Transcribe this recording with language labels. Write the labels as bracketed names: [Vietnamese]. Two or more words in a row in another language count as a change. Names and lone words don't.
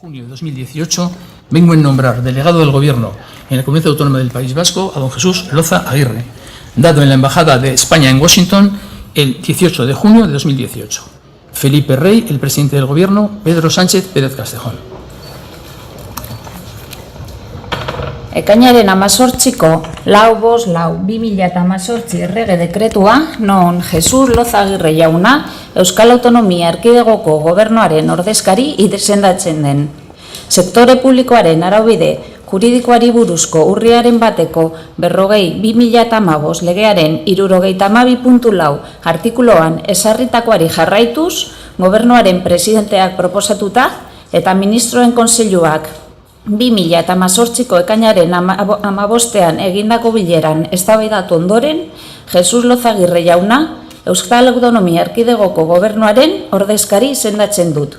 [Spanish] 2018, vengo a nombrar delegado del Gobierno en la Comunidad Autónoma del País Vasco a don Jesús Loza Aguirre, dado en la Embajada de España en Washington el 18 de junio de 2018. Felipe Rey, el presidente del Gobierno, Pedro Sánchez Pérez Castejón. [Basque] Ekainaren 18ko 4-5-2018 errege dekretua non Jesus Loza Aguirre jauna Euskal Autonomia Erkidegoko Gobernuaren ordezkari izendatzen den. Sektore publikoaren araubide juridikoari buruzko urriaren bateko 40/2015 legearen 72.4 artikuluan ezarritakoari jarraituz, Gobernuaren presidenteak proposatuta eta ministroen kontseiluak 2018ko ekainaren 15ean egindako bileran eztabaidatu ondoren, Jesus Loza Aguirre jauna Euskal Autonomia Erkidegoko Gobernuaren ordezkari izendatzen dut.